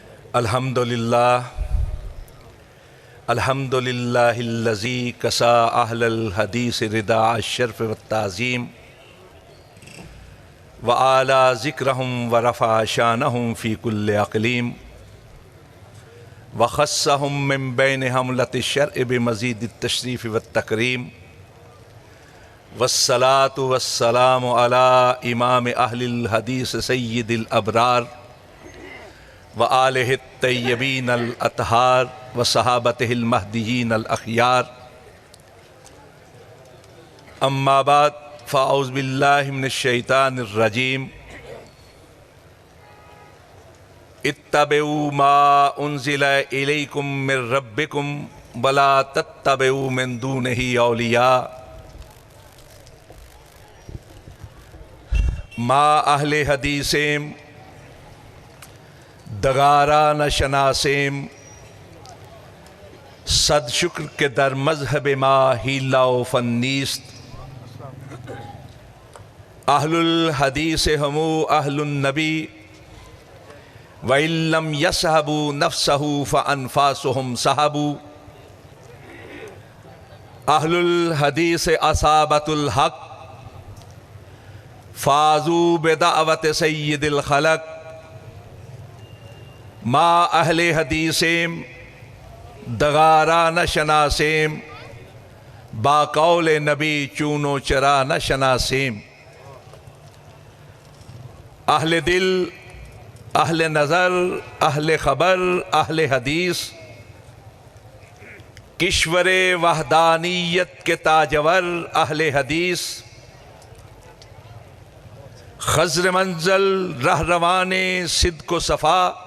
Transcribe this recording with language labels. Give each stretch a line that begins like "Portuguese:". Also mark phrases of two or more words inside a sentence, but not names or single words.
Arabic: الحمدللہ الذی کسا اہل الحدیث رداء الشرف والتعظیم وعالی ذکرہم ورفع شانہم فی کل اقلیم وخصہم من بین حملۃ الشرع بمزید التشریف والتکریم والصلاة والسلام علی امام اہل الحدیث سید الابرار وآلہ الطیبین الاطہار وصحابتہ المہدیین الاخیار اما بعد فاعوذ باللہ من الشیطان الرجیم اتبعوا ما انزل الیکم من ربکم ولا تتبعوا من دونہ اولیاء
Persian: ما اہل حدیثیم دغارا نہ شناسیم صد شکر کے در مذہب ما ہیلا و فنیست
Arabic: اہل الحدیث ہمو اہل النبی وَإِن لَّمْ يَصْحَبُوا نَفْسَهُ فَأَنفَاسُهُمْ صَحَبُوا اہل الحدیث اصحابۃ الحق فازوا بدعوت سید الخلق
Persian: ما اہل حدیثیم دغارا نہ شناسیم با قول نبی چونو چرا نہ شناسیم
Urdu: اہل دل اہل نظر اہل خبر اہل حدیث کشور وحدانیت کے تاجور اہل حدیث خضر منزل رہروان صدق و صفا